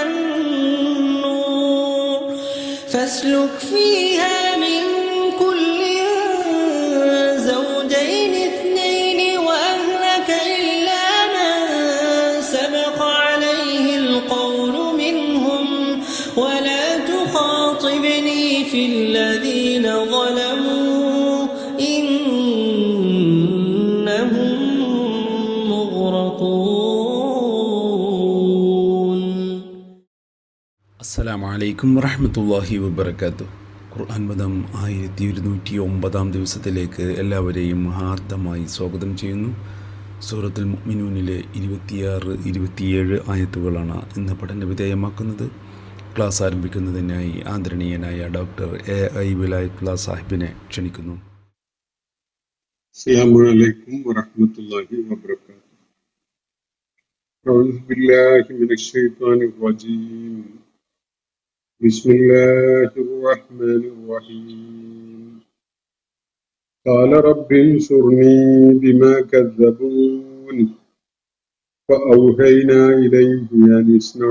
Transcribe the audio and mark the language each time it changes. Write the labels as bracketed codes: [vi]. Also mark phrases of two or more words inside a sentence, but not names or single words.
[ar] النور فاسلك فيها من كل زوجين اثنين وأهلك إلا من سبق عليه القول منهم ولا تخاطبني في الذين ظلموا إنهم مغرقون. السلام عليكم ورحمة الله وبركاته. [ml] ഖുർആൻ മതം 1209 ദിവസത്തിലേക്ക് എല്ലാവരെയും ഹാർദമായി സ്വാഗതം ചെയ്യുന്നു. സൂറത്തുൽ മുഅ്മിനൂനിലെ 26-27 ആയത്തുകളാണ് ഇന്ന് പഠന വിധേയമാക്കുന്നത്. ക്ലാസ് ആരംഭിക്കുന്നതിനായി ആദരണീയനായ ഡോക്ടർ A.I. വിലായത്തുള്ള സാഹിബിനെ ക്ഷണിക്കുന്നു. [ar] السلام عليكم ورحمة الله وبركاته. أعوذ بالله من الشيطان الرجيم. بسم الله الرحمن الرحيم. قال رب انصرني بما كذبون فأوحينا إليه أن اصنع